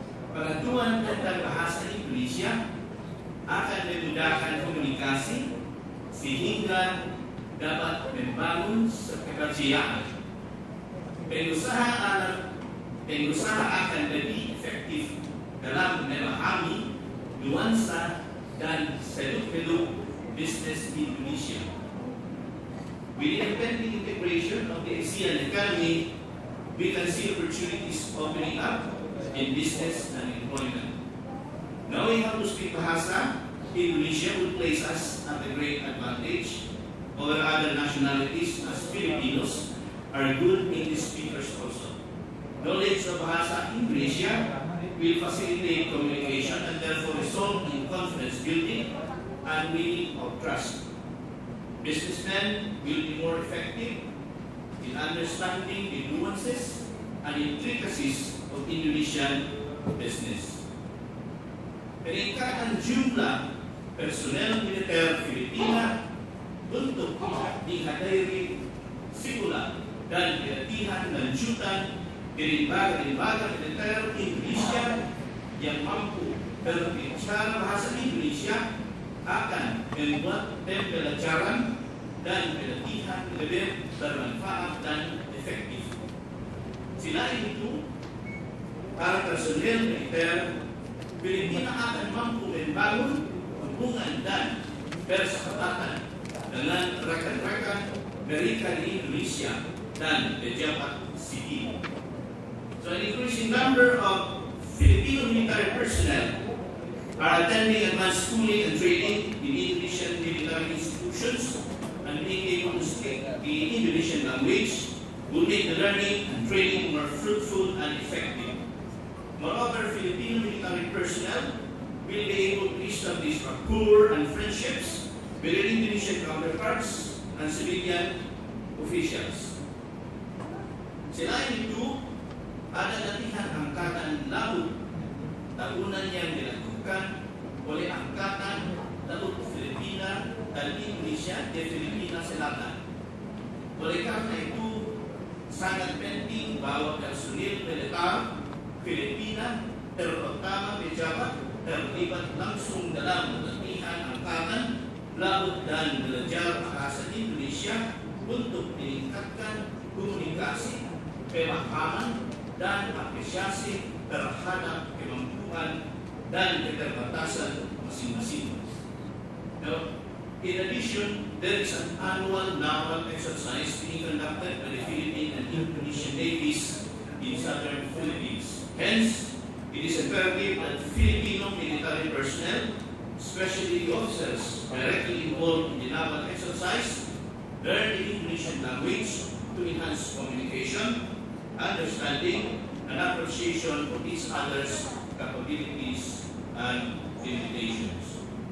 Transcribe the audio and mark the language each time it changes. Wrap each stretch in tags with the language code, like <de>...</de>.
<id>Pengetahuan tentang bahasa Indonesia akan memudahkan komunikasi sehingga dapat membangun pekerjaan. Pengusaha akan lebih efektif dalam memahami nuansa dan seluk-beluk bisnis Indonesia.</id> <en>With the impending integration of the ASEAN economy, we can see opportunities opening up in business and employment. Knowing how to speak Bahasa Indonesia will place us at a great advantage over other nationalities, as Filipinos are good English speakers also. Knowledge of Bahasa Indonesia will facilitate communication and therefore result in confidence building and winning of trust. Businessmen will be more effective in understanding the nuances and intricacies of Indonesian business.</en> <id>Peningkatan jumlah personel militer Filipina untuk dihadiri simula dan pelatihan lanjutan dari lembaga militer Indonesia yang mampu berbicara bahasa Indonesia akan membuat pembelajaran dan pelatihan lebih bermanfaat dan efektif. Selain itu, para personel militer Filipina akan mampu membangun hubungan dan persahabatan dengan rekan-rekan mereka di Indonesia dan pejabat sipil.</id> <en>So an increasing number of Filipino military personnel are attending advanced schooling and training in Indonesian military institutions, and being able to speak the Indonesian language will make the learning and training more fruitful and effective. Moreover, Filipino military personnel will be able to establish rapport and friendships with their Indonesian counterparts and civilian officials.</en> <id>Selain itu, ada latihan angkatan laut tahunan yang dilakukan oleh Angkatan Laut Filipina dan Indonesia di Filipina Selatan. Oleh karena itu, sangat penting bahwa personil militer Filipina, terutama pejabat, terlibat langsung dalam latihan angkatan laut dan belajar bahasa Indonesia untuk meningkatkan komunikasi, pemahaman, dan apresiasi terhadap kemampuan dan keterbatasan masing-masing.</id> <en>Now, in addition, there is an annual naval exercise being conducted by the Philippine and Indonesian navies in southern Philippines. Hence, it is imperative that Filipino military personnel especially the officers directly involved in the naval exercise, learn the Indonesian language to enhance communication, understanding, and appreciation for each other's capabilities and limitations.</en>